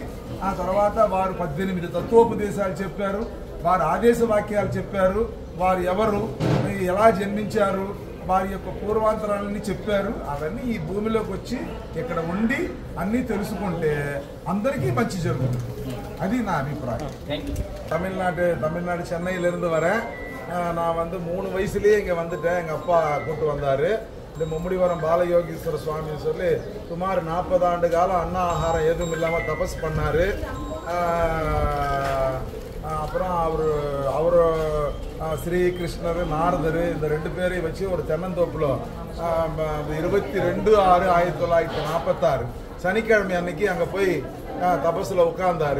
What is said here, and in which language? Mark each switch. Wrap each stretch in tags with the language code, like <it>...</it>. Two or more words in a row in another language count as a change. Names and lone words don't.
<te>ఆ తర్వాత వారు 18 తత్వోపదేశాలు చెప్పారు, వారు ఆదేశ వాక్యాలు చెప్పారు, వారు ఎవరు, ఎలా జన్మించారు, వారి యొక్క పూర్వాంతరాలని చెప్పారు. అవన్నీ ఈ భూమిలోకి వచ్చి ఇక్కడ ఉండి అన్నీ తెలుసుకుంటే అందరికీ మంచి జరుగుతుంది. అది నా అభిప్రాయం.</te> <ta>தமிழ்நாடு சென்னையிலிருந்து வரேன். நான் 3 வயசுலேயே இங்கே வந்துட்டேன். எங்கள் அப்பா கூட்டு வந்தார். இந்த மும்முடிவரம் பாலயோகீஸ்வர சுவாமின்னு சொல்லி சுமார் 40 ஆண்டு காலம் அன்ன ஆகாரம் எதுவும் இல்லாமல் தபஸ் பண்ணார். அப்புறம் அவர் ஸ்ரீகிருஷ்ணர், நாரதர் இந்த 2 பேரையும் வச்சு ஒரு தென்னந்தோப்பில் 22/6/1946 சனிக்கிழமை அன்னைக்கு அங்கே போய் தபஸில் உட்கார்ந்தாரு.</ta>